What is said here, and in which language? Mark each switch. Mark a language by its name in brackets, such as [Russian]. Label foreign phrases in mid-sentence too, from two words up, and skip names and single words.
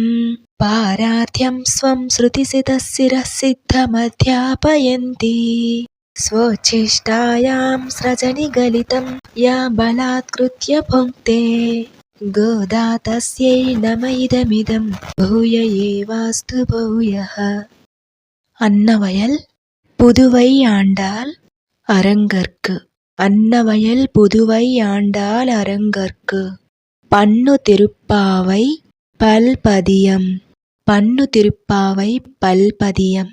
[Sanskrit] పారార్థ్యం స్వం శృతిశతశిరః సిద్ధమధ్యాపయంతి. స్వోచ్ఛిష్టాయాం స్రజనిగలితం యా బలాత్కృత్య భుంక్తే. గోదా తస్యై నమ ఇదమిదం భూయ ఏవాస్తు భూయః. [Tamil] அன்னவயல் புதுவை ஆண்டாள் அரங்கற்கு. அன்னவயல் புதுவை ஆண்டாள் அரங்கற்கு. பன்னு திருப்பாவை பல்பதியம். பன்னு திருப்பாவை பல்பதியம்.